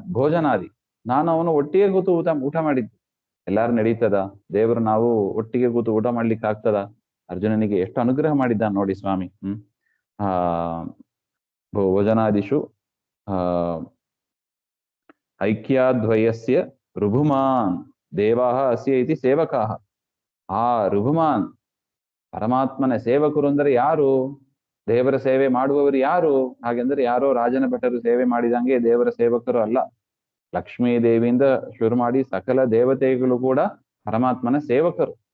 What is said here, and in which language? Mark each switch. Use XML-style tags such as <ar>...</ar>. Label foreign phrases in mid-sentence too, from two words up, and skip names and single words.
<kn>ಭೋಜನಾದಿ, ನಾನು ಅವನು ಒಟ್ಟಿಗೆ ಕೂತು ಊಟ ಮಾಡಿದ್ದು. ಎಲ್ಲಾರು ನಡೀತದ? ದೇವರು ನಾವು ಒಟ್ಟಿಗೆ ಕೂತು ಊಟ ಮಾಡ್ಲಿಕ್ಕೆ ಆಗ್ತದ? ಅರ್ಜುನನಿಗೆ ಎಷ್ಟು ಅನುಗ್ರಹ ಮಾಡಿದ್ದಾನೆ ನೋಡಿ ಸ್ವಾಮಿ.</kn> <sa>ಭೋಜನಾದಿಷು ಐಕ್ಯಾದ್ವಯಸ್ಯ ರುಭುಮಾನ್ ದೇವಾಹ ಅಸ್ಯ ಇತಿ ಸೇವಕಾಹ.</sa> <kn>ಆ ರುಭುಮಾನ್ ಪರಮಾತ್ಮನ ಸೇವಕರು ಅಂದರೆ ಯಾರು? ದೇವರ ಸೇವೆ ಮಾಡುವವರು ಯಾರು? ಹಾಗೆಂದ್ರೆ ಯಾರೋ ರಾಜನ ಭಟರು ಸೇವೆ ಮಾಡಿದಂಗೆ ದೇವರ ಸೇವಕರು ಅಲ್ಲ. ಲಕ್ಷ್ಮೀ ದೇವಿಯಿಂದ ಶುರು ಮಾಡಿ ಸಕಲ ದೇವತೆಗಳು ಕೂಡ ಪರಮಾತ್ಮನ ಸೇವಕರು.</kn>